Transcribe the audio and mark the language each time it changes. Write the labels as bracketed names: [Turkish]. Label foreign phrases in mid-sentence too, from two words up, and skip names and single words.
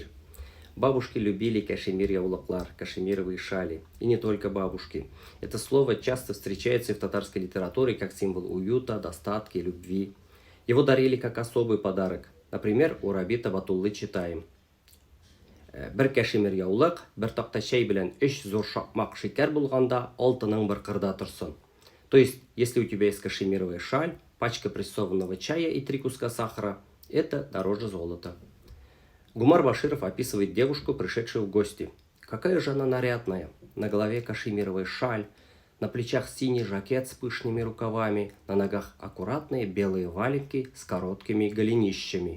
[Russian] Бабушки любили [Tatar] кашемир яулыклар, [Russian] кашемировые шали. И не только бабушки. Это слово часто встречается и в татарской литературе как символ уюта, достатка, любви. Его дарили как особый подарок. Например, у Рабита Батуллы читаем. [Tatar] Бір кашемир яулык, бір тақта шәй белән 3 зур шакмак шикәр булганда, алтының бір кырда торсын. [Russian] То есть, если у тебя есть кашемировая шаль, пачка прессованного чая и 3 куска сахара, это дороже золота. Гумар Баширов описывает девушку, пришедшую в гости. Какая же она нарядная. На голове кашемировая шаль, на плечах синий жакет с пышными рукавами, на ногах аккуратные белые валенки с короткими голенищами.